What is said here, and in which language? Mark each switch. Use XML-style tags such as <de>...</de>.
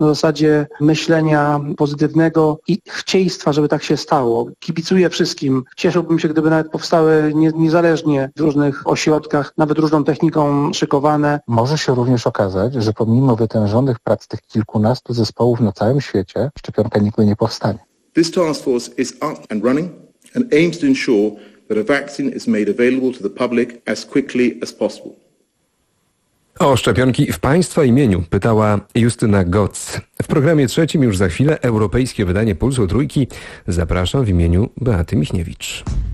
<pl>Na zasadzie myślenia pozytywnego i chcieństwa, żeby tak się stało. Kibicuję wszystkim. Cieszyłbym się, gdyby nawet powstały niezależnie w różnych ośrodkach, nawet różną techniką szykowane. Może się również okazać, że pomimo wytężonych prac tych kilkunastu zespołów na całym świecie, szczepionka nigdy nie powstanie.</pl> <en>This task force is up and running and aims to ensure that a vaccine is made available to the public as quickly as possible.</en> <pl>O szczepionki w Państwa imieniu pytała Justyna Goc. W programie trzecim już za chwilę europejskie wydanie Pulsu Trójki. Zapraszam w imieniu Beaty Michniewicz.</pl>